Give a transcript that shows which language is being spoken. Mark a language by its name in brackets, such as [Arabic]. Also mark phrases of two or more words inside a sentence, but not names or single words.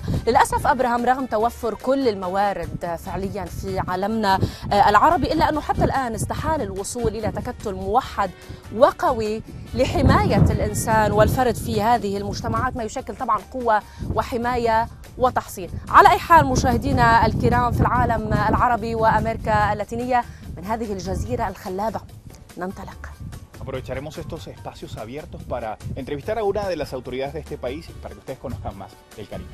[Arabic] للأسف أبراهام، رغم توفر كل الموارد فعليا في عالمنا العربي، إلا أنه حتى الآن استحال الوصول إلى تكتل موحد وقوي لحماية الإنسان والفرد في هذه المجتمعات، ما يشكل طبعا قوة وحماية وتحصين. على أي حال مشاهدينا الكرام في العالم العربي وأمريكا اللاتينية، من هذه الجزيرة الخلابة ننطلق. [Spanish] Aprovecharemos estos espacios abiertos para entrevistar a una de las autoridades de este país y para que ustedes conozcan más del Caribe.